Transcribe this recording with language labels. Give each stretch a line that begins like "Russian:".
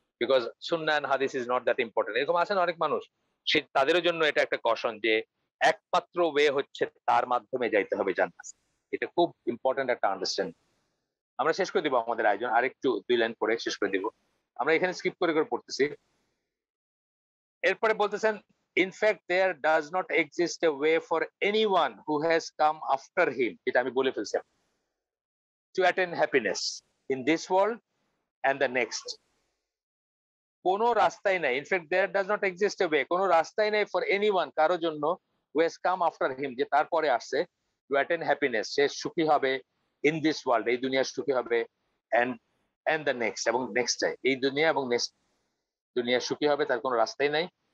English: Because সুন্নাহ and হাদিস is not that important.
Bangla: এরকম আছেন অনেক মানুষ। তাদেরও জন্য এটা একটা কশন যে একমাত্র ওয়ে হচ্ছে তার মাধ্যমে যাইতে হবে জান্নাত। এটা খুব ইম্পর্টেন্ট একটা আন্ডারস্ট্যান্ডিং। আমরা শেষ করে দিব আমাদের আয়োজন, আরেকটু ২ লাইন পড়ে শেষ করে দিব। আমরা এখানে স্কিপ করে করে পড়তেছি। এরপরে বলতেছেন,
English: in fact there does not exist a way for anyone who has come after him,
Bangla: যেটা আমি বলে ফেলছি,
English: to attain happiness in this world and the next.
Bangla: কোনো রাস্তাই নাই,
English: in fact there does not exist a way,
Bangla: কোনো রাস্তাই নাই ফর এনিওয়ান, কারো জন্য,
English: who has come after him,
Bangla: যে তারপরে আসছে,
English: to attain happiness,
Bangla: সে সুখী হবে,
English: in this world,
Bangla: এই দুনিয়া সুখী হবে,
English: and and the next,
Bangla: এবং নেক্সট চাই, এই দুনিয়া এবং নেক্সট দুনিয়া সুখী হবে, তার কোনো রাস্তাই নাই।